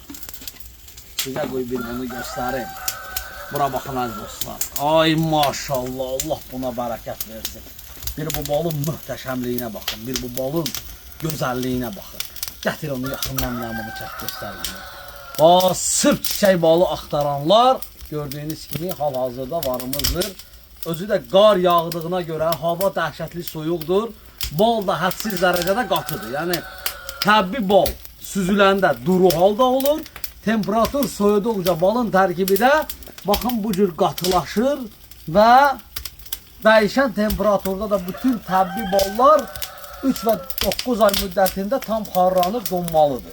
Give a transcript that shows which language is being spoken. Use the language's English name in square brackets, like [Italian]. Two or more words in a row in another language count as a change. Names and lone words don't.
[Turkish] Size koy bir bunu göstereyim. Bura bakın az dostlar. Ay maşallah, Allah buna bereket versin. Bir bu balın muhteşemliğine bakın. Bir bu balın güzelliğine bakın. [Azerbaijani] Getir onu yakından bunu çək göstereyim. Sırf çiçək balı axtaranlar gördüğünüz kimi hal-hazırda varımızdır. Özü de qar yağdığına göre hava dəhşətli soyuqdur. Bal da hədsiz dərəcədə qatıdır. Yəni təbii bal süzüləndə duru halda olur. Temperatur soyuduqca balın tərkibi də baxın bu cür qatılaşır və dəyişən temperaturda da bütün təbii ballar 3 və 9 ay müddətində tam xarlanıb donmalıdır.